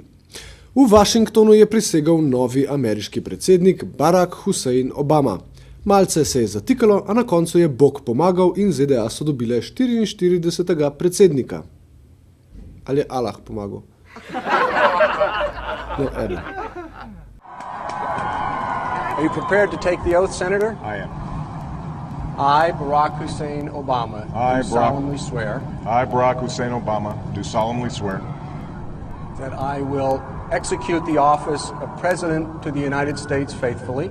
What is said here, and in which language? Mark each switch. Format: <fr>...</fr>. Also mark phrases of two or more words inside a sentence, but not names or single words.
<sl>V Washingtonu je prisegel novi ameriški predsednik Barack Hussein Obama. Malce se je zatikalo, a na koncu je Bog pomagal in ZDA so dobile 44. predsednika. Ali je Allah pomagal? No, eden.</sl> <en>Are you prepared to take the oath, Senator? I am. I, Barack Hussein Obama, do solemnly swear. I, Barack Hussein Obama, do solemnly swear. That I will execute the office of President to the United States faithfully.</en>